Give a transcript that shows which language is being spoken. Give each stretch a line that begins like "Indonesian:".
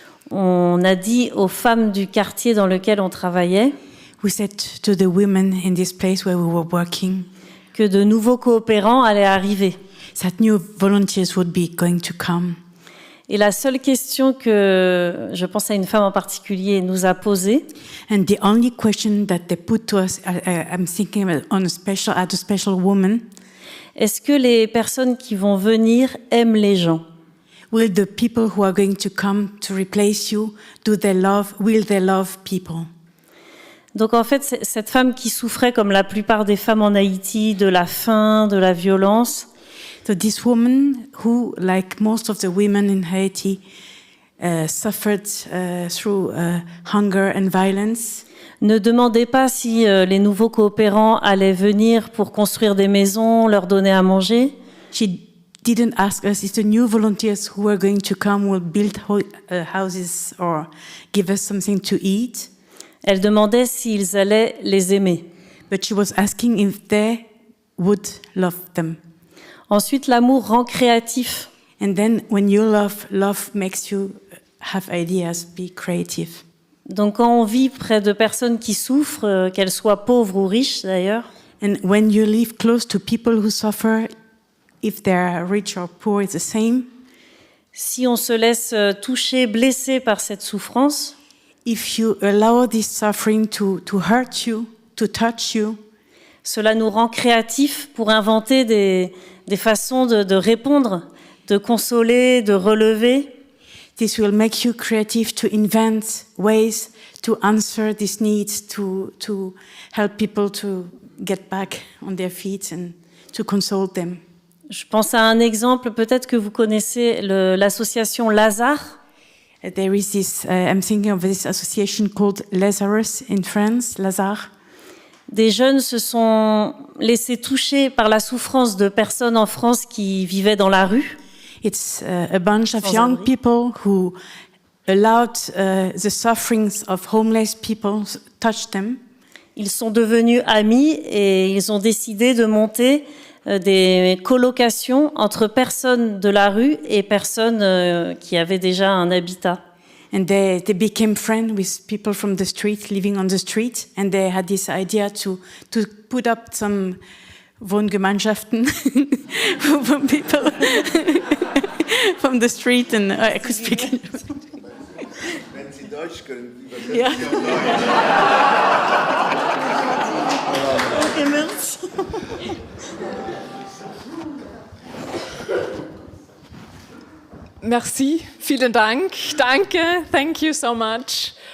French: on a dit aux femmes du quartier dans lequel on travaillait,
English: we said to the women in this place where we were working,
French: que de nouveaux coopérants allaient arriver.
English: That new volunteers would be going to come.
French: Et la seule question que, je pense à une femme en particulier, nous a posée,
English: and the only question that they put to us, I'm thinking at a special woman,
French: est-ce que les personnes qui vont venir aiment les gens?
English: will the people who are going to come to replace you, will they love people?
French: Donc en fait, cette femme qui souffrait, comme la plupart des femmes en Haïti, de la faim, de la violence.
English: So this woman, who, like most of the women in Haiti, suffered through hunger and violence,
French: ne demandait pas si les nouveaux coopérants allaient venir pour construire des maisons, leur donner à manger.
English: She didn't ask us if the new volunteers who were going to come will build houses or give us something to eat.
French: Elle demandait s'ils allaient les aimer.
English: But she was asking if they would love them.
French: Ensuite, l'amour rend créatif.
English: And then when you love makes you have ideas, be creative.
French: Donc quand on vit près de personnes qui souffrent, qu'elles soient pauvres ou riches d'ailleurs,
English: and when you live close to people who suffer, if they are rich or poor, it's the same.
French: Si on se laisse toucher, blesser par cette souffrance,
English: if you allow this suffering to hurt you, to touch you,
French: cela nous rend créatifs pour inventer des façons de répondre, de consoler, de relever.
English: This will make you creative to invent ways to answer these needs, to help people to get back on their feet and to console them.
French: Je pense à un exemple, peut-être que vous connaissez l'association Lazare.
English: There is this, I'm thinking of this association called Lazarus in France, Lazare.
French: Des jeunes se sont laissés toucher par la souffrance de personnes en France qui vivaient dans la rue.
English: It's a bunch of young people who allowed the sufferings of homeless people touch them.
French: Ils sont devenus amis et ils ont décidé de monter des colocations entre personnes de la rue et personnes qui avaient déjà un habitat.
English: And they became friends with people from the street, living on the street, and they had this idea to put up some Wohngemeinschaften from people from the street, and I could speak.
German: Wenn Sie Deutsch können, ja.
French: Merci,
German: vielen Dank, danke,
English: thank you so much.